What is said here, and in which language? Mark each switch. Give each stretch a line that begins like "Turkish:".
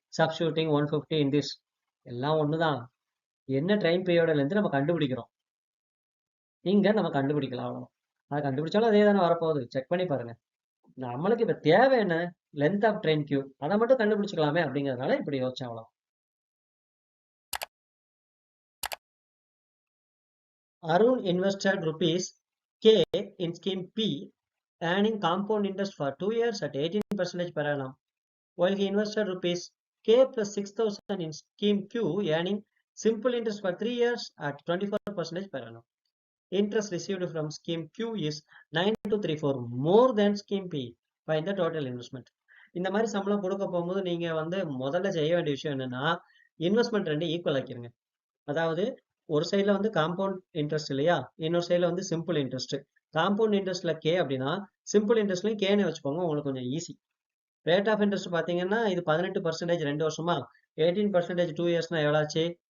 English: Substituting 150 in this.
Tamil: எல்லாம் ஒண்ணுதான். என்ன ட்ரெயின் பீரியோட லென்த் நம்ம கண்டுபிடிக்கிறோம், இங்க நம்ம கண்டுபிடிக்கலாம். அவ்வளோ அதை கண்டுபிடிச்சாலும் அதே தானே வரப்போகுது. செக் பண்ணி பாருங்க. நம்மளுக்கு இப்ப தேவை என்ன? Length of train Q. அதை மட்டும் கண்டுபிடிச்சிக்கலாமே அப்படிங்கிறதுனால இப்படி யோசிச்சேன். அவ்வளோ.
English: Arun invested rupees K in scheme P, earning compound interest for 2 years at 18% per annum, while he invested rupees K plus 6,000 in scheme Q, earning simple interest for 3 years at 24% per annum. Interest received from scheme Q is 9234, more than scheme P. Find the total investment.
Tamil: இந்த மாதிரி சம்பளம் கொடுக்க போகும்போது நீங்க வந்து முதல்ல செய்ய வேண்டிய விஷயம் என்னன்னா, இன்வெஸ்ட்மெண்ட் ரெண்டு ஈக்குவல் ஆக்கிருங்க. அதாவது ஒரு சைட்ல வந்து காம்பவுண்ட் இன்ட்ரெஸ்ட் இல்லையா, இன்னொரு சைட்ல வந்து சிம்பிள் இன்ட்ரெஸ்ட். காம்பவுண்ட் இன்ட்ரெஸ்ட்ல கே அப்படின்னா சிம்பிள் இன்ட்ரெஸ்ட்லயும் கேன்னு வச்சுக்கோங்க, உங்களுக்கு கொஞ்சம் ஈஸி. ரேட் ஆஃப் இன்ட்ரெஸ்ட் பாத்தீங்கன்னா இது 18% 2 வருஷமா, 18% 2 இயர்ஸ்னா எவ்வளாச்சு?